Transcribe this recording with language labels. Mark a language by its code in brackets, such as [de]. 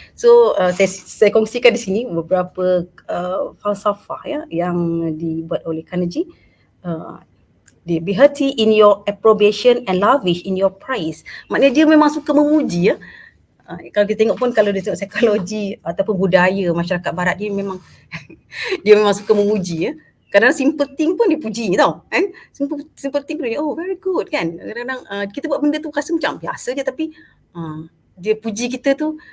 [ms] So saya kongsikan di sini beberapa falsafah ya yang dibuat oleh Carnegie. [en] Be hearty in your approbation and lavish in your praise. [ms] Maknanya dia memang suka memuji ya. Kalau kita tengok pun, kalau dia tengok psikologi ataupun budaya masyarakat barat, dia memang dia memang suka memuji ya. Kadang-kadang [en] simple thing [ms] pun dipuji tau kan. [en] Simple thing [ms] pun dia, [en] very good [ms] kan. Kadang-kadang kita buat benda tu rasa macam biasa je, tapi dia puji kita tu.